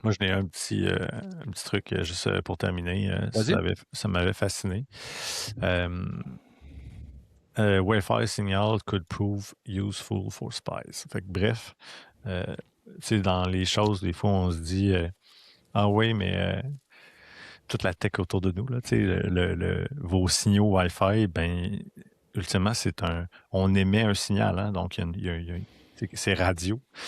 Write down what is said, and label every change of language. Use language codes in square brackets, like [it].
[fr] Moi, je n'ai un petit truc juste pour terminer. Ça m'avait fasciné. [en] Wi-Fi signal could prove useful for spies. [fr] Fait que, bref, dans les choses, des fois, on se dit ah oui, mais toute la tech autour de nous, là, vos signaux Wi-Fi, ben, ultimement, on émet un signal, hein, donc c'est radio.